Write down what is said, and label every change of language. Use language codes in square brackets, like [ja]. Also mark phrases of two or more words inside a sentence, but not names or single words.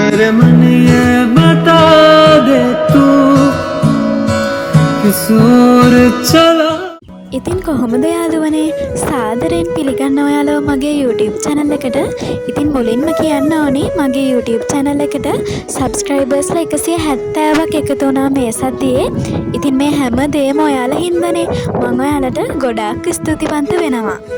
[hi] मेरे मन ये बता दे तू किस ओर चला. [si] ඉතින් කොහොමද යාළුවනේ සාදරයෙන් පිළිගන්නවා ඔයාලව මගේ [en] YouTube channel [si] එකට. ඉතින් මුලින්ම කියන්න ඕනේ මගේ [en] YouTube channel [si] එකට subscribersලා 170ක් එකතු වුණා මේ සතියේ. ඉතින් මේ හැම දෙයක්ම ඔයාලා හින්දානේ. මම ඔයාලට ගොඩාක් ස්තුතිවන්ත වෙනවා.